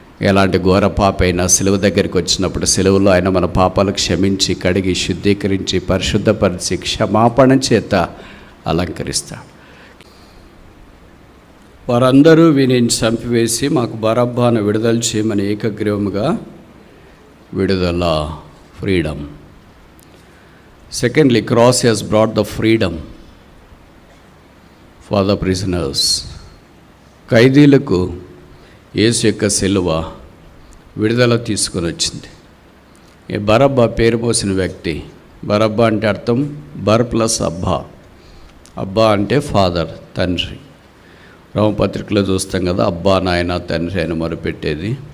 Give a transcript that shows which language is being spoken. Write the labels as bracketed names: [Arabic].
[Telugu] ఎలాంటి ఘోర పాప అయినా సిలువ దగ్గరికి వచ్చినప్పుడు సిలువలో ఆయన మన పాపాలు క్షమించి కడిగి శుద్ధీకరించి పరిశుద్ధపరిచి క్షమాపణ చేత అలంకరిస్తాడు. వారందరూ వీనిని చంపివేసి మాకు బరబ్బాను విడుదల చేయమని ఏకగ్రీవముగా విడుదల, freedom. [English] Secondly, cross has brought the freedom for the prisoners. [Telugu] ఖైదీలకు యేసు యొక్క సిలువ విడుదల తీసుకొని వచ్చింది. ఈ బరబ్బా పేరు పోసిన వ్యక్తి. బరబ్బా అంటే అర్థం బర్ ప్లస్ అబ్బా. అబ్బా అంటే ఫాదర్, తండ్రి. రోమపత్రికలో చూస్తాం కదా, అబ్బా నాయన తండ్రి అని మొరుపెట్టేది.